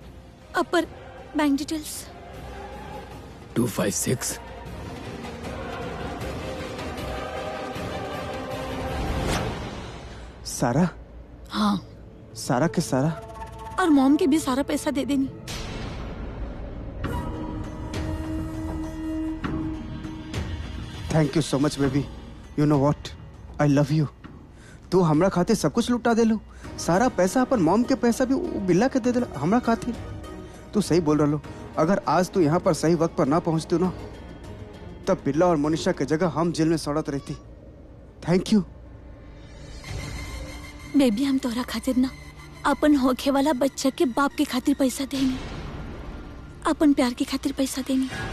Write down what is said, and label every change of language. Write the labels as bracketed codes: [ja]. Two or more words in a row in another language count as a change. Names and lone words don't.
[bho] अब पर [en] bank details [bho] 256 सारा? हाँ सारा के सारा? और मॉम के भी सारा पैसा दे देनी। [en] Thank you so much baby, you know what, I love you. [bho] तू हमरा खातिर सब कुछ लुटा दे लो, सारा पैसा अपन मॉम के पैसा भी बिल्ला के दे दे हमरा खातिर। तू सही बोल रहा लो, अगर आज तू यहाँ पर सही वक्त पर ना पहुँचती ना तब बिल्ला और मोनिशा के जगह हम जेल में सड़त रहती। [en] Thank you [bho] बेबी, हम तोहरा खातिर ना अपन होखे वाला बच्चा के बाप के खातिर पैसा देंगे, अपन प्यार के खातिर पैसा देंगे।